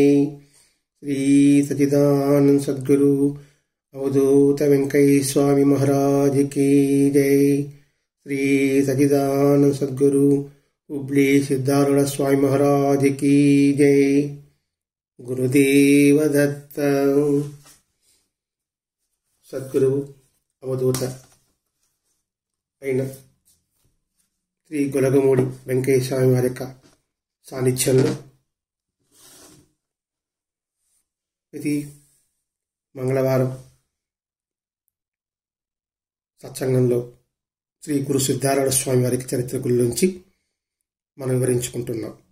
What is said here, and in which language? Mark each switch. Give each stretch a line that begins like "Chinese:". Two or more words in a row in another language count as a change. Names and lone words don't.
Hindi: श्री सच्चिदानंद सद्गुरु अवधूत वेंकटेश्वर स्वामी महाराज की जय। श्री सच्चिदानंद सद्गुरु हुब्ली सिद्धारूढ़ स्वामी महाराज की जय। गुरुदेव दत्त। सद्गुरु अवधूत
Telugu: అయిన శ్రీ గొలగమూడి వెంకయ్య స్వామి వారి యొక్క సాన్నిధ్యంలో ప్రతి మంగళవారం సత్సంగంలో శ్రీ గురు సిద్ధారూఢ స్వామి వారికి చరిత్ర గురించి మనం వివరించుకుంటున్నాం.